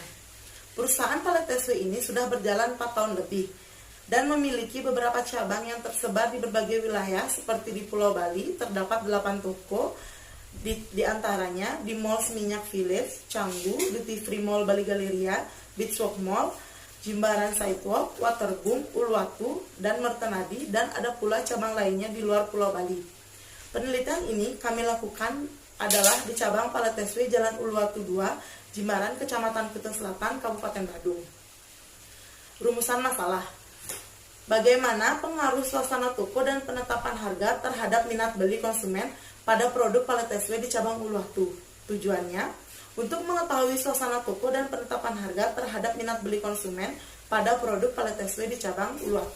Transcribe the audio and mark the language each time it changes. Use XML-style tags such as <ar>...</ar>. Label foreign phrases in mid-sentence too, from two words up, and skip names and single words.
<id>Perusahaan Pallet Testway ini sudah berjalan 4 tahun lebih dan memiliki beberapa cabang yang tersebar di berbagai wilayah seperti di Pulau Bali, terdapat 8 toko, di antaranya di Mall Seminyak Village, Canggu, Duty Free Mall Bali Galleria, Beachwalk Mall, Jimbaran Sidewalk, Waterboom, Uluwatu, dan Mertenadi, dan ada pula cabang lainnya di luar Pulau Bali. Penelitian ini kami lakukan adalah di cabang Pallet Testway Jalan Uluwatu 2, Jimbaran, Kecamatan Kuta Selatan, Kabupaten Badung. Rumusan masalah. Bagaimana pengaruh suasana toko dan penetapan harga terhadap minat beli konsumen pada produk Pallet Testway di cabang Uluwatu? Tujuannya untuk mengetahui suasana toko dan penetapan harga terhadap minat beli konsumen pada produk Pallet Testway di cabang Uluwatu.</id>